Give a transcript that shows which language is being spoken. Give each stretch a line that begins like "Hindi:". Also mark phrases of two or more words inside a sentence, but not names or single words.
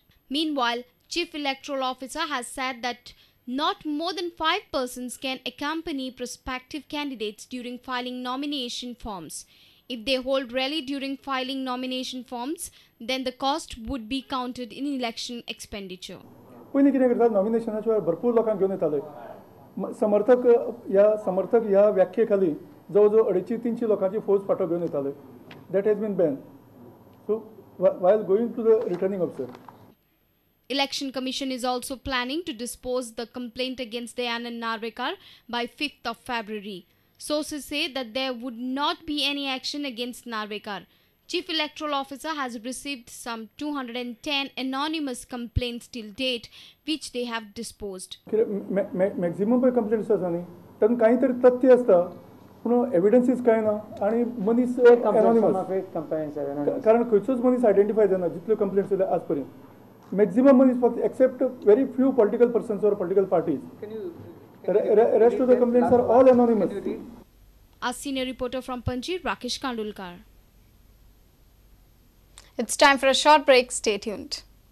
English: Meanwhile, Chief Electoral Officer has said that not more than 5 persons can accompany prospective candidates during filing nomination forms. If they hold rally during filing nomination forms, then the cost would be counted in election expenditure.
Konkani: पयलीं कितें करतात नॉमिनेशनाच्या वेळार भरपूर लोकांक घेवन येताले समर्थक ह्या व्याख्ये खाली जवळ जवळ 250-300 लोकांची फौज फाटो घेवन येताले
English: that has been ban so while going to the returning officer. Election Commission is also planning to dispose the complaint against Dayanand Narvekar by 5th of February. Sources say that there would not be any action against Narvekar. Chief Electoral Officer has received some 210 anonymous complaints till date, which they have disposed. Maximum complaints
Konkani: आसा न्ही तातूंत कांय तरी तथ्य आसता पूण एविडन्सीस कांय ना आनी मनीस एनॉनिमस कारण खंयचोच मनीस आयडेंटिफाय जाना जितल्यो कंप्लेंट्स जाल्यार आज पर्यंत मॅक्झिमम मनीस फक्त
English: except very few political persons or political parties rest of the complaints are all anonymous. A senior reporter from Panji, Rakesh Kandulkar. It's time for a short break. Stay tuned.